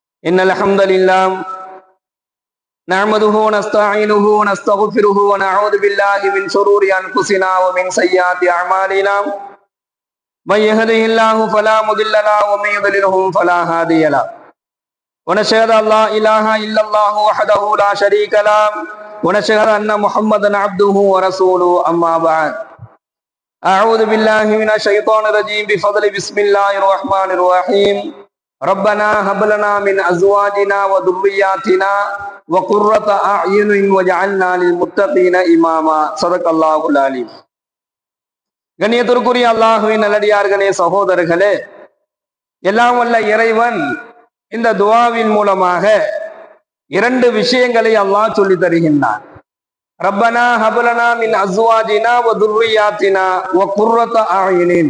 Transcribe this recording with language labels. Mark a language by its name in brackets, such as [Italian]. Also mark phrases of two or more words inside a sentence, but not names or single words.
[Arabic] إن الحمد لله نحمده ونستعينه ونستغفره ونعوذ بالله من شرور أنفسنا ومن سيئات أعمالنا من يهده الله فلا مضل له ومن يضلله فلا هادي له ونشهد أن لا إله إلا الله وحده لا شريك له ونشهد أن محمدا عبده ورسوله أما بعد أعوذ بالله من الشيطان الرجيم بفضل بسم الله الرحمن الرحيم ربنا هب لنا من ازواجنا وذرياتنا وقرة اعين واجعلنا للمتقين اماما صدق الله العليم. [Tamil] கண்ணியத்திற்குரிய அல்லாஹ்வின் நல்லடியார்களே, சகோதரர்களே, எல்லாம் வல்ல இறைவன் இந்த துஆவின் மூலமாக இரண்டு விஷயங்களை அல்லாஹ் சொல்லி தருகின்றான். [Arabic] ربنا هب لنا من أزواجنا و ذرياتنا و قرة أعين.